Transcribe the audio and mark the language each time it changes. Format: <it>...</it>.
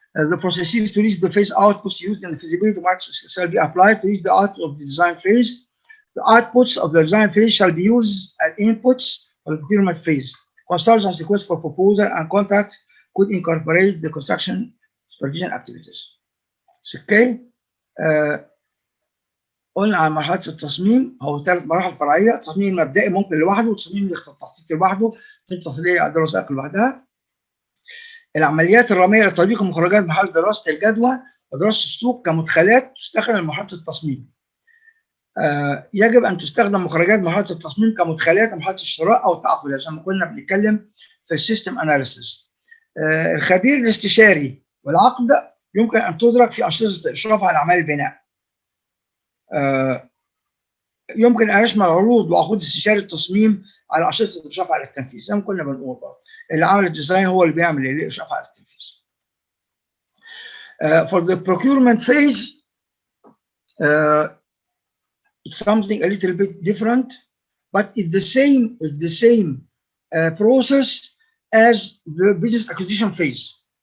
<en>The processes to reach the phase outputs used in the feasibility marks shall be applied to reach the output of the design phase. The outputs of the design phase shall be used as inputs for the procurement phase. Consultants request for proposal and contracts could incorporate the construction supervision activities. Okay.</en> <ar>قلنا عن مرحله التصميم هو ثلاث مراحل فرعيه، التصميم المبدئي ممكن لوحده، والتصميم التخطيطي لوحده، التفصيليه اداره وثائق لوحدها. العمليات الراميه لتطبيق مخرجات مرحله دراسه الجدوى ودراسه السوق كمدخلات تستخدم لمرحله التصميم. يجب ان تستخدم مخرجات مرحله التصميم كمدخلات لمرحله الشراء او التعاقدات زي ما كنا بنتكلم في السيستم اناليسيس. الخبير الاستشاري والعقد يمكن ان تدرك في انشطه الاشراف على اعمال البناء. يمكن ان يشمل عروض وعقود استشاري التصميم على انشطه الاشراف على التنفيذ زي ما كنا بنقول برضه. اللي عامل الديزاين هو اللي بيعمل الاشراف على التنفيذ.</ar> <en>For the procurement phase, it's something a little bit different, but it's the same process as the business acquisition phase.</en>